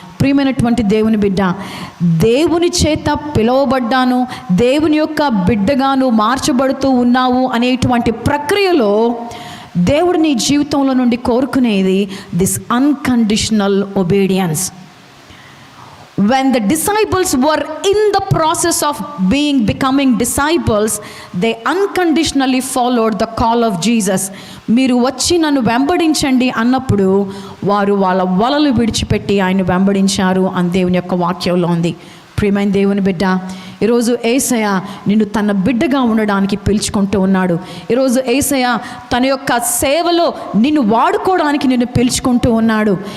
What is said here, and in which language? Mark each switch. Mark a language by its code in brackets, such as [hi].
[te] ప్రియమైనటువంటి దేవుని బిడ్డ, దేవుని చేత పిలువబడ్డాను, దేవుని యొక్క బిడ్డగాను మార్చబడుతూ ఉన్నావు అనేటువంటి ప్రక్రియలో దేవుడు నీ జీవితంలో నుండి కోరుకునేది [en] This unconditional obedience. When the disciples were in the process of becoming disciples, they unconditionally followed the call of Jesus. [te] మీరు వచ్చి నన్ను వెంబడించండి అన్నప్పుడు వారు వాళ్ళ వలలు విడిచిపెట్టి ఆయన వెంబడించారు అని దేవుని యొక్క వాక్యంలో ఉంది. ప్రియమైన దేవుని బిడ్డ, ఈరోజు యేసయ్య నిన్ను తన బిడ్డగా ఉండడానికి పిలుచుకుంటూ ఉన్నాడు. ఈరోజు యేసయ్య తన యొక్క సేవలో నిన్ను వాడుకోవడానికి నిన్ను పిలుచుకుంటూ ఉన్నాడు.